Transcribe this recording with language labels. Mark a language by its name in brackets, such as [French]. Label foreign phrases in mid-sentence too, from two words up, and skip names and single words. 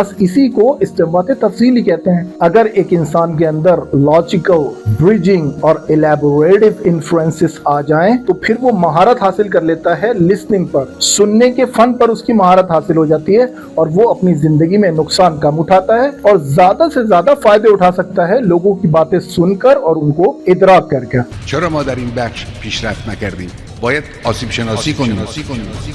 [Urdu] بس اسی کو استعمال تفصیلی کہتے ہیں۔ اگر ایک انسان کے اندر [English] logical, bridging [Urdu] اور [English] elaborative influences [Urdu] آ جائیں تو پھر وہ مہارت حاصل کر لیتا ہے لسننگ پر، سننے کے فن پر اس کی مہارت حاصل ہو جاتی ہے اور وہ اپنی زندگی میں نقصان کم اٹھاتا ہے اور زیادہ سے زیادہ فائدے اٹھا سکتا ہے لوگوں کی باتیں سن کر اور ان کو ادراک کرکے. [Persian] چرا ما در این بخش پیشرفت نکردیم؟ باید آسیب شناسی کنیم.